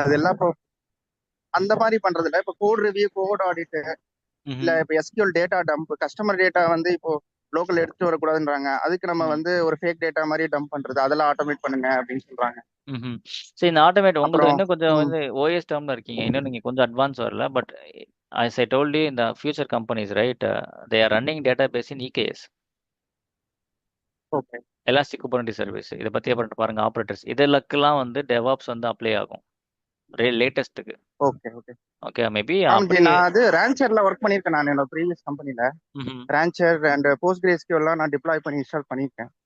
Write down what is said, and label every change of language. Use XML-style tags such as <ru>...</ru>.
<ta>அதெல்லாம் இப்போ அந்த மாதிரி பண்றது இல்ல. இப்போ கோட் ரிவ்யூ, கோட் ஆடிட், இல்ல இப்போ SQL data dump, customer data வந்து இப்போ லோக்கல் எடுத்துட்டு வரக்கூடாதுன்றாங்க. அதுக்கு நம்ம வந்து ஒரு ஃபேக் டேட்டா மாதிரி டம்ப் பண்றது, அதெல்லாம் ஆட்டோமேட் பண்ணுங்க அப்படின்னு சொல்றாங்க. சரி, இந்த ஆட்டோமேட் உங்களுக்கு அப்புறம் இன்னும் கொஞ்சம் வந்து ஓஎஸ் டேர்ம்ல இருக்கீங்க. இன்னும் நீங்க கொஞ்சம் அட்வான்ஸ் வரல.</ta> <en>but as I told you, in the future companies, right, they are running database in EKS,</en> <ta>okay elastic குபர்னெட்டிஸ் service. இதை பத்தி அப்புறம் பாருங்க, ஆப்ரேட்டர்ஸ் இதெல்லாம் வந்து டெவாப்ஸ் வந்து அப்ளை ஆகும் லேட்டஸ்ட்டுக்கு. ஓகே ஓகே ஓகே, மேபி ஆமாம் ஜி. அப்படி. நான் அது ரேன்ச்சர்ல ஒர்க் பண்ணியிருக்கேன். நான் என்னோட ப்ரீவியஸ் கம்பெனில ரேன்ச்சர் அண்ட் PostgreSQL எல்லாம் நான் டிப்ளாய் பண்ணி இன்ஸ்டால் பண்ணியிருக்கேன்</ta>